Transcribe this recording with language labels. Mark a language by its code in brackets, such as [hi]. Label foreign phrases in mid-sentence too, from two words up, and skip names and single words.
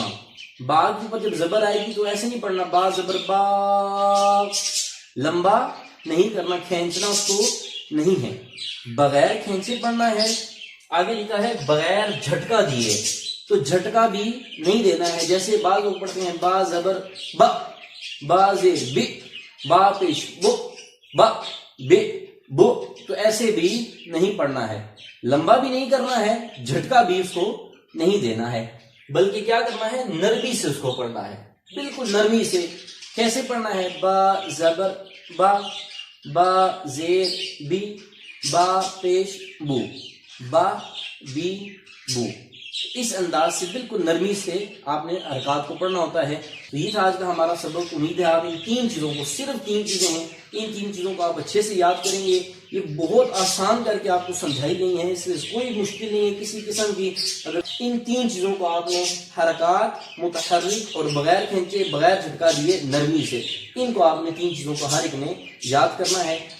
[ur] با کے اوپر جب زبر آئے گی تو ایسے نہیں پڑھنا، با زبر با، لمبا نہیں کرنا، کھینچنا اس کو نہیں ہے، بغیر کھینچے پڑھنا ہے۔ آگے لکھا ہے بغیر جھٹکا دیے، تو جھٹکا بھی نہیں دینا ہے۔ جیسے بعض لوگ پڑھتے ہیں با زبر با، با زیر بی، با پیش بو، با بے بو، تو ایسے بھی نہیں پڑھنا ہے۔ لمبا بھی نہیں کرنا ہے، جھٹکا بھی اس کو نہیں دینا ہے، بلکہ کیا کرنا ہے؟ نرمی سے اس کو پڑھنا ہے، بالکل نرمی سے۔ کیسے پڑھنا ہے؟ با زبر با، با زیر بی، با پیش بو، با بی بو۔ اس انداز سے بالکل نرمی سے آپ نے حرکات کو پڑھنا ہوتا ہے۔ تو یہ تھا آج کا ہمارا سبق۔ امید ہے آپ ان تین چیزوں کو، صرف تین چیزیں ہیں، ان تین چیزوں کو آپ اچھے سے یاد کریں گے۔ یہ بہت آسان کر کے آپ کو سمجھائی گئی ہیں، اس میں کوئی مشکل نہیں ہے کسی قسم کی۔ اگر ان تین چیزوں کو آپ نے حرکات، متحرک اور بغیر کھینچے، بغیر جھٹکا دیے، نرمی سے، ان کو آپ نے تین چیزوں کو ہر ایک نے یاد کرنا ہے۔